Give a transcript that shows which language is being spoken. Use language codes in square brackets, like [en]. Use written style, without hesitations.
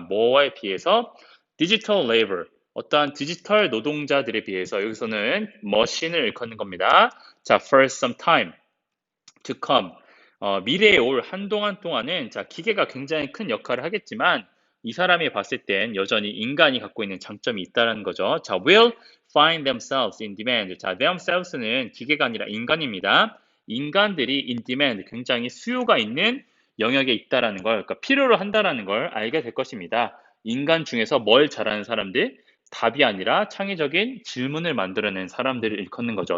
[ko] 뭐에 비해서 digital labor 어떠한 디지털 노동자들에 비해서 여기서는 머신을 일컫는 겁니다. 자, [en] for some time to come [ko] 미래에 올 한동안 동안은 자, 기계가 굉장히 큰 역할을 하겠지만 이 사람이 봤을 땐 여전히 인간이 갖고 있는 장점이 있다는 거죠. [en] 자, will find themselves in demand. [ko] 자, themselves는 기계가 아니라 인간입니다. 인간들이 [en] in demand, [ko] 굉장히 수요가 있는 영역에 있다라는 걸, 그러니까 필요로 한다라는 걸 알게 될 것입니다. 인간 중에서 뭘 잘하는 사람들? 답이 아니라 창의적인 질문을 만들어낸 사람들을 일컫는 거죠.